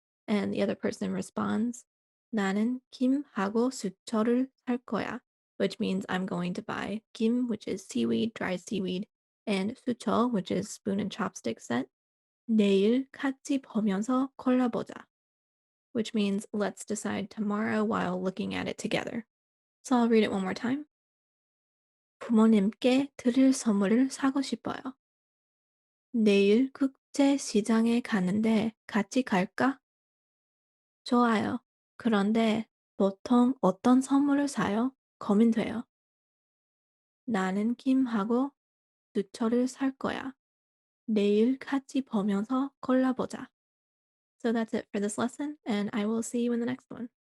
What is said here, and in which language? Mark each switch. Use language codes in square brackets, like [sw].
[en] And the other person responds, [ko] 나는 김하고 수초를 살 거야, [en] which means I'm going to buy 김, which is seaweed, dried seaweed, and 수초, which is spoon and chopstick set. [ko] 내일 같이 보면서 골라보자, [en] which means let's decide tomorrow while looking at it together. So I'll read it one more time. [ko] 부모님께 드릴 선물을 사고 싶어요. 내일 국제 시장에 가는데 같이 갈까? 좋아요. 그런데 보통 어떤 선물을 사요? 고민돼요. 나는 김하고 수초를 살 거야. 내일 같이 보면서 골라보자. [en] So that's it for this lesson, and I will see you in the next one.